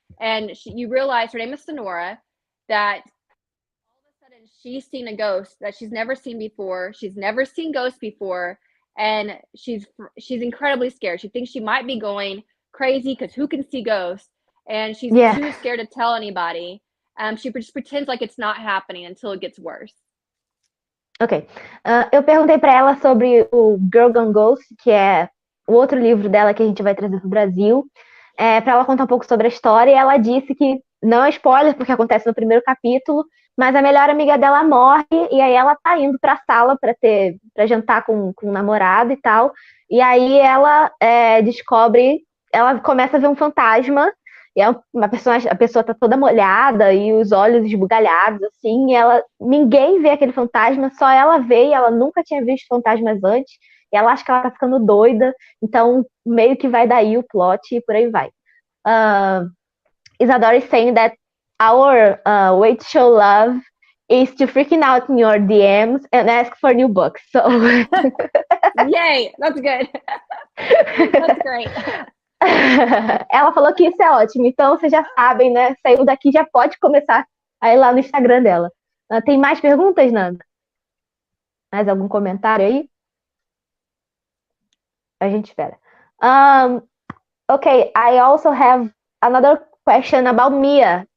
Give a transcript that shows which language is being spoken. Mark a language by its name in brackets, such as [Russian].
[English] And you realize her name is Sonora, that all of a sudden she's seen a ghost that she's never seen before. She's never seen ghosts before, and she's incredibly scared. She thinks she might be going crazy because who can see ghosts? And she's too scared to tell anybody. She just pretends like it's not happening until it gets worse. Ok. [Portuguese] Eu perguntei para ela sobre o Girl Gone Ghost, que é o outro livro dela que a gente vai trazer para o Brasil, para ela contar um pouco sobre a história. E ela disse que não é spoiler, porque acontece no primeiro capítulo, mas a melhor amiga dela morre, e aí ela tá indo para a sala para jantar com o namorado e tal. E aí ela descobre, ela começa a ver um fantasma. E a pessoa tá toda molhada e os olhos esbugalhados, assim, e ninguém vê aquele fantasma, só ela vê, e ela nunca tinha visto fantasmas antes, e ela acha que ela tá ficando doida, então meio que vai daí o plot e por aí vai. [English] Isadora is saying that our way to show love is to freaking out in your DMs and ask for new books, so... Yay, that's good. That's great. [Portuguese] Ela falou que isso é ótimo, então vocês já sabem, né? Saiu daqui, já pode começar a ir lá no Instagram dela. Tem mais perguntas, Nanda? Mais algum comentário aí? A gente espera. [English] Okay, I also have another question about Mia.